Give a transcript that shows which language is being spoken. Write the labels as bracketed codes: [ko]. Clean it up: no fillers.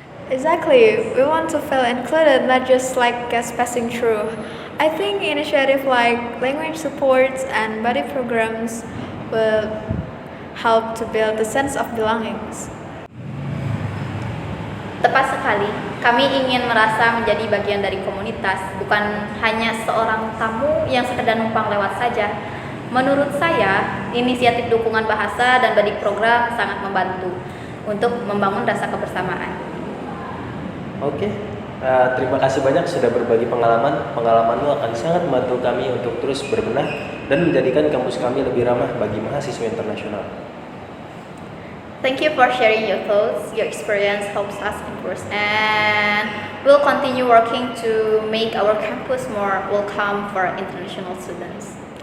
[en] Exactly. We want to feel included, not just like guests passing through. I think initiative like language supports and buddy programs will help to build a sense of belongings. [id] Tepat sekali, kami ingin merasa menjadi bagian dari komunitas, bukan hanya seorang tamu yang sekedar numpang lewat saja. Menurut saya, inisiatif dukungan bahasa dan buddy program sangat membantu untuk membangun rasa kebersamaan. Oke, terima kasih banyak sudah berbagi pengalaman. Pengalamanmu akan sangat membantu kami untuk terus berbenah dan menjadikan kampus kami lebih ramah bagi mahasiswa internasional. [en] Thank you for sharing your thoughts. Your experience helps us improve, and we'll continue working to make our campus more welcome for international students.